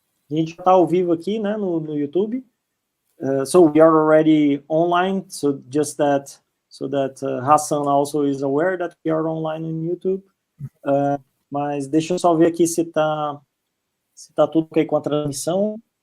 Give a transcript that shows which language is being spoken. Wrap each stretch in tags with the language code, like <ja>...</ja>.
<pt>A gente já está ao vivo aqui, né, no YouTube.</pt> <en>So we are already online. So just that, Hasan also is aware that we are online on YouTube.</en> <pt>Mas deixa eu só ver aqui se tá tudo ok com a transmissão.</pt>